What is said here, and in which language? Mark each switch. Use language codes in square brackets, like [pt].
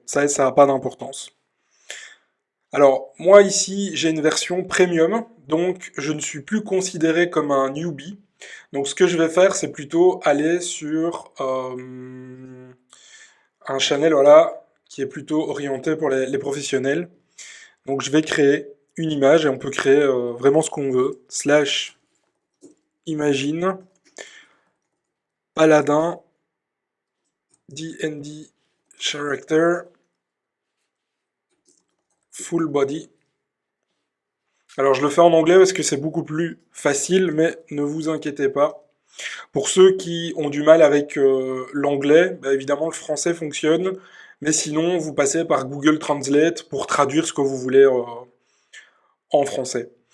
[fr] Ça n'a pas d'importance. Alors, moi ici, j'ai une version premium, donc je ne suis plus considéré comme un newbie. Donc ce que je vais faire, c'est plutôt aller sur un channel voilà, qui est plutôt orienté pour les professionnels. Donc je vais créer une image et on peut créer vraiment ce qu'on veut. [en] /imagine paladin D&D character full body. [fr] Alors je le fais en anglais parce que c'est beaucoup plus facile, mais ne vous inquiétez pas. Pour ceux qui ont du mal avec l'anglais, bah, évidemment le français fonctionne, mais sinon vous passez par Google Translate pour traduire ce que vous voulez en français.